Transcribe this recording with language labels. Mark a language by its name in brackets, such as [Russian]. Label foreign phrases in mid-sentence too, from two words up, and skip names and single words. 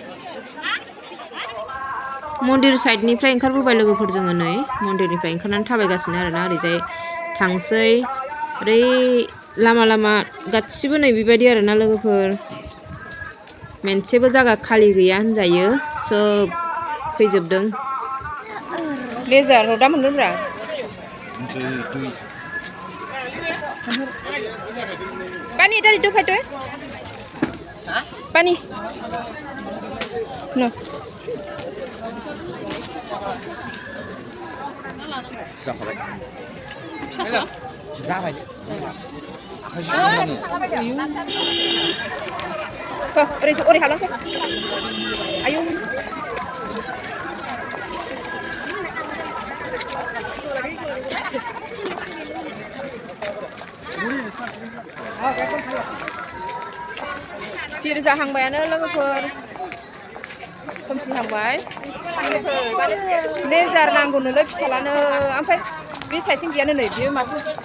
[Bodo] मन्दिर साइडनिफ्राय ओंखारबोबाय लोगोफोर जोङो नै मन्दिरनिफ्राय ओंखारनानै थाबायगासिनो आरोना ओरैजाय थांसै ओरै लामा गासिबो नै बेबायदि आरोना लोगोफोर मोनसेबो जायगा खालि गैया होनजायो सोब फैजोबदों लेजार दा मोनगोनब्रा [Hindi] पानी इधर दो [Bodo] फाटो पानी नो जाबाय ओरै हालांसै आयौ भिर जाहांबायानो लोगोफोर खोमसिहांबाय लेजार नांगौनोलै फिसालानो ओमफ्राय बे साइडथिं गैयानो नै बियो माथो